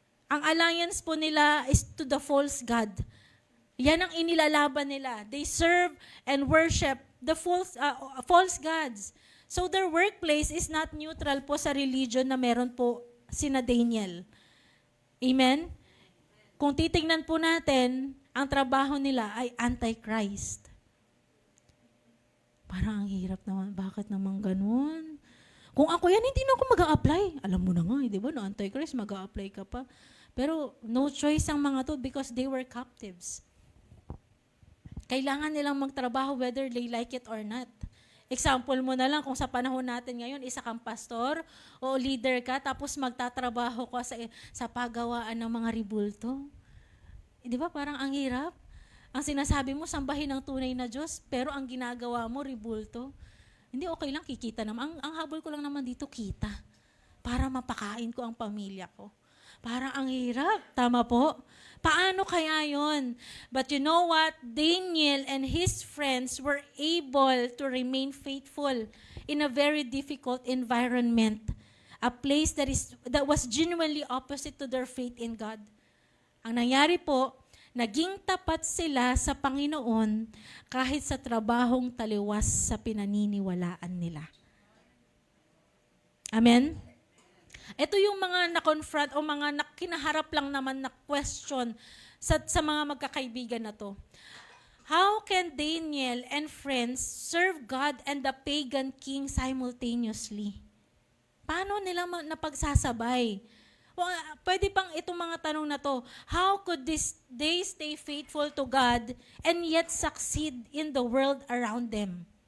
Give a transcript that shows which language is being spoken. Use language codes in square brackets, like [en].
[tl] Ang alliance po nila [en] is to the false god. [tl] Yan ang inilalaban nila. [en] They serve and worship the false gods. So their workplace is not neutral [tl] po sa religion na meron po sina Daniel. Amen? Kung titingnan po natin, ang trabaho nila ay antichrist. Parang ang hirap naman. Bakit naman ganun? Kung ako yan, hindi na ako mag-a-apply. Alam mo na nga, di ba? Na antichrist, mag-a-apply ka pa. Pero no choice ang mga to [en] because they were captives. [tl] Kailangan nilang magtrabaho [en] whether they like it or not. [tl] Example mo na lang kung sa panahon natin ngayon, isa kang pastor o leader ka, tapos magtatrabaho ka sa paggawaan ng mga ribulto. Di ba? Parang ang hirap. Ang sinasabi mo, sambahin ang tunay na Diyos, pero ang ginagawa mo, ribulto. Hindi, okay lang, kikita naman. Ang habol ko lang naman dito, kita. Para mapakain ko ang pamilya ko. Parang ang hirap. Tama po? Paano kaya yon? [en] But you know what? Daniel and his friends were able to remain faithful in a very difficult environment. A place that was genuinely opposite to their faith in God. [tl] Ang nangyari po, naging tapat sila sa Panginoon kahit sa trabahong taliwas sa pinaniniwalaan nila. Amen? Ito yung mga na-confront o mga kinaharap lang naman na question sa mga magkakaibigan na to. [en] How can Daniel and friends serve God and the pagan king simultaneously? [tl] Paano nila napagsasabay? Pwede bang itong mga tanong na to, [en] how could they stay faithful to God and yet succeed in the world around them?